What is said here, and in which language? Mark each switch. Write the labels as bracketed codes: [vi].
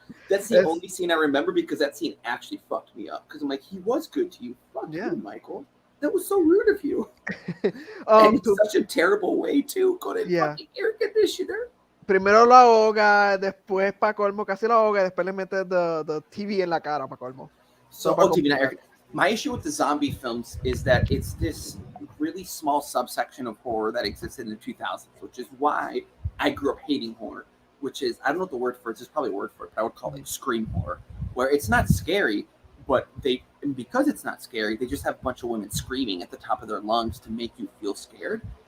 [en] That's the only scene I remember because that scene actually fucked me up. Because I'm like, he was good to you. Fuck you, Michael. That was so rude of you. And it's such a terrible way to go to fucking air conditioner. [es] Primero lo ahoga, después para colmo casi lo ahoga, después le mete the TV en la cara para colmo. [en] So, TV not air. My issue with the zombie films is that it's this really small subsection of horror that existed in the 2000s, which is why I grew up hating horror. Which is, I don't know what the word for it is. There's probably a word for it, but I would call it scream horror, where it's not scary, but because it's not scary, they just have a bunch of women screaming at the top of their lungs to make you feel scared.